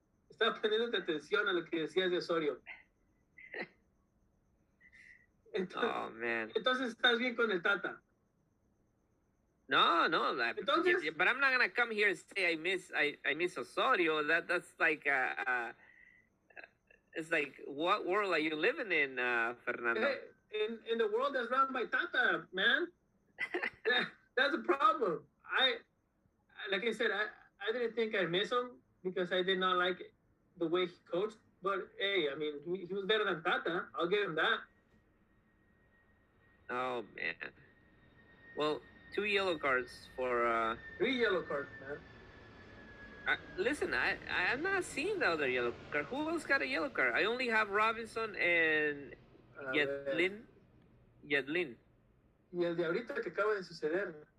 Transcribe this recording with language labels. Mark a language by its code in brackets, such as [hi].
[es] Estaba poniendo atención a lo que decías de Osorio. Entonces, [en] oh man. [es] Entonces estás bien con el Tata. No, Entonces, [en] but I'm not gonna come here and say I miss Osorio. That's like it's like, what world are you living in, Fernando? In the world that's run by Tata, man. That's the problem. Like I said, I didn't think I miss him because I did not like the way he coached. But hey, I mean, he was better than Tata. I'll give him that. Oh man. Well, 2 yellow cards for 3 yellow cards, man. Listen, I'm not seeing the other yellow card. Who else got a yellow card? I only have Robinson and Yedlin. [es] Y el de ahorita que acaba de suceder.